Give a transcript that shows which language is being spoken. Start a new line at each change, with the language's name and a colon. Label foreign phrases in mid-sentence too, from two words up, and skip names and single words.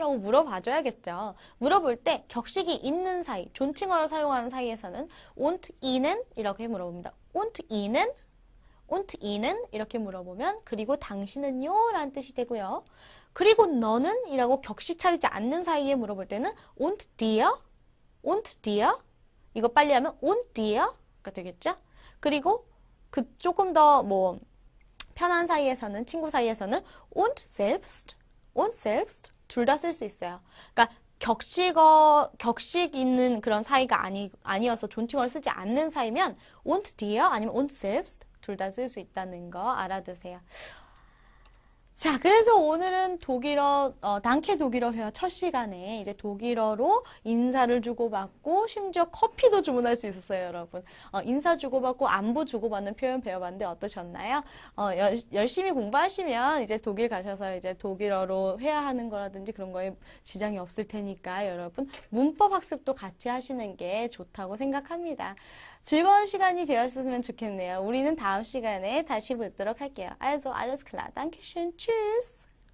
Korean: 라고 물어봐줘야겠죠. 물어볼 때 격식이 있는 사이, 존칭어를 사용하는 사이에서는
German: und Ihnen
Korean: 이렇게 물어봅니다.
German: und Ihnen? und Ihnen?
Korean: 이렇게 물어보면 그리고 당신은요? 라는 뜻이 되고요. 그리고 너는? 이라고 격식 차리지 않는 사이에 물어볼 때는
German: und dir? und dir?
Korean: 이거 빨리 하면
German: und dir
Korean: 가 되겠죠? 그리고 그 조금 더 뭐 편한 사이에서는, 친구 사이에서는
German: und selbst
Korean: 둘 다 쓸 수 있어요. 그러니까 격식 있는 그런 사이가 아니어서 존칭어를 쓰지 않는 사이면
German: und dir
Korean: 아니면
German: und selbst
Korean: 둘 다 쓸 수 있다는 거 알아두세요. 자, 그래서 오늘은 단케 독일어 회화 첫 시간에 이제 독일어로 인사를 주고받고 심지어 커피도 주문할 수 있었어요, 여러분. 인사 주고받고 안부 주고받는 표현 배워봤는데 어떠셨나요? 열심히 공부하시면 이제 독일 가셔서 이제 독일어로 회화하는 거라든지 그런 거에 지장이 없을 테니까 여러분 문법 학습도 같이 하시는 게 좋다고 생각합니다. 즐거운 시간이 되었으면 좋겠네요. 우리는 다음 시간에 다시 뵙도록 할게요.
German: Also, alles klar. Dankeschön. Tschüss.